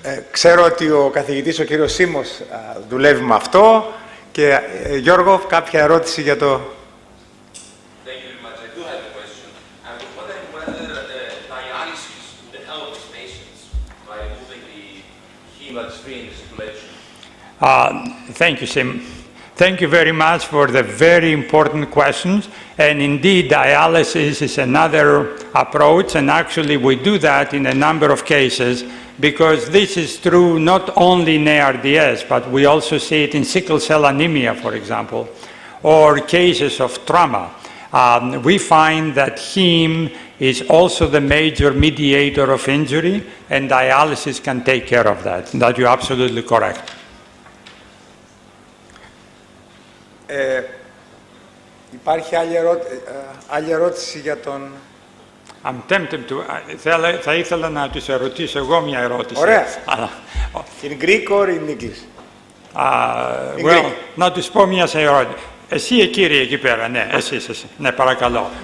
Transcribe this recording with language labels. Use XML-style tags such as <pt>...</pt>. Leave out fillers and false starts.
<el>Ξέρω ότι ο καθηγητής, ο κύριος Σίμος, δουλεύει με αυτό. Και Γιώργο, κάποια ερώτηση για το...</el> <en>Thank you very much. I do have a question. I was wondering whether dialysis would help patients by removing the ΕΣΦΙΕ in the situation? Thank you, Sim. Thank you very much for the very important questions. And indeed, dialysis is another approach, and actually we do that in a number of cases, because this is true not only in ARDS, but we also see it in sickle cell anemia, for example, or cases of trauma. We find that heme is also the major mediator of injury, and dialysis can take care of that. That you're absolutely correct.</en> <el>Υπάρχει άλλη ερώτηση για τον...</el> <en>I'm tempted to...</en> <el>Θα ήθελα να τους ερωτήσω εγώ μια ερώτηση.</el> <en>Ωραία. In Greek or in English?</en> <el>Well, να τους πω μια ερώτηση. Εσύ κύριε εκεί πέρα, ναι, εσείς. Ναι, παρακαλώ.</el>